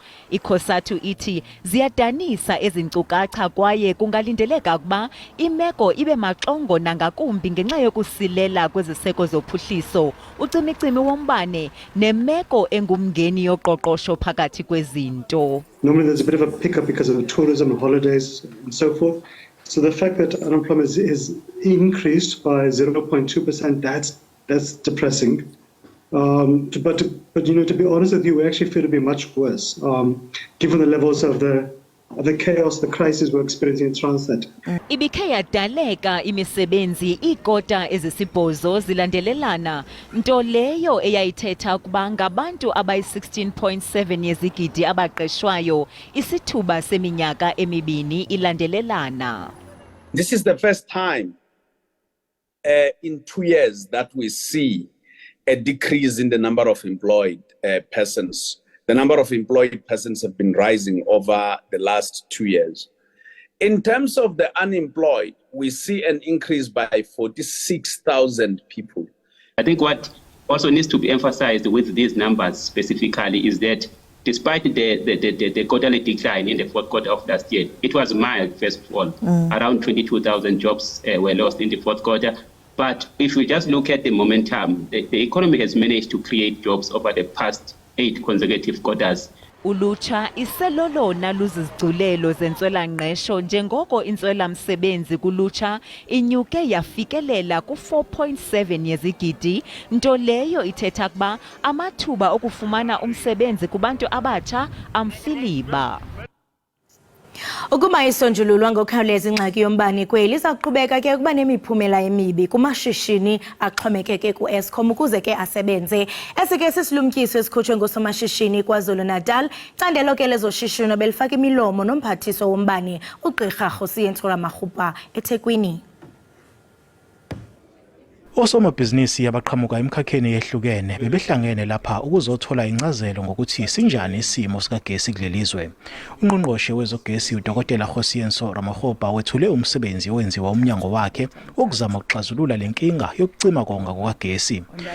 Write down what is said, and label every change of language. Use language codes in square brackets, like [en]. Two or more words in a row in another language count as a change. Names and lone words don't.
[xh] ICOSATU ithi ziyadanisa ezinkcukacha kwaye kungalindeleka ukuba imeko ibe maxongo nangakumbi ngenxa yokusilela kweziseko zophuhliso, ucimicimi wombane nemeko engumngeni yoqoqosho phakathi kwezinto. [en] Normally there's a bit of a pickup because of the tourism and holidays and so forth. So the fact that unemployment is increased by 0.2%, that's depressing. But you know, to be honest with you, we actually feel to be much worse, given the levels of the chaos, the crisis we're experiencing in Transnet. [xh] Ibikhe yadaleka imisebenzi iikota ezisibhozo zilandelelana, nto leyo eyayithetha ukuba ngabantu abayi-16.7 yezigidi abaqeshwayo, isithuba seminyaka emibini ilandelelana. [en] This is the first time in 2 years that we see a decrease in the number of employed persons. The number of employed persons have been rising over the last 2 years. In terms of the unemployed, we see an increase by 46,000 people. I think what also needs to be emphasized with these numbers specifically is that despite the quarterly decline in the fourth quarter of last year, it was mild, first of all. Around 22,000 jobs were lost in the fourth quarter. But if we just look at the momentum, the economy has managed to create jobs over the past 8 consecutive quarters. [xh] Ulutsha iselolona luzizigculelo zentswela-ngqesho njengoko intswela-msebenzi kulutsha inyuke yafikelela ku-4.7 yezigidi, nto leyo ithetha ukuba amathuba okufumana umsebenzi kubantu abatsha amfiliba. Ukuba isonjululwa ngokukhawuleza ingxaki yombane kweli iza kuqhubeka ke ukuba nemiphumela emibi kumashishini axhomekeke ku-Eskom ukuze ke asebenze. Esi ke sisilumkiso esikhutshwe ngosomashishini KwaZulu-Natal, candelo ke lezoshishino belifaka imilomo nomphathiso wombane uGqirha Rhosiyentsula Maghupa eThekwini. [zu] Osomabhizinisi abaqhamuka emkhakheni ehlukene bebehlangene lapha ukuzothola incazelo ngokuthi sinjani isimo sikagesi kulelizwe. Ungqongqoshe wezogesi uDkt Rhosiyentsula Maghupa wethule umsebenzi owenziwa umnyango wakhe ukuzama ukuxazulula lenkinga yokucima konga kukagesi.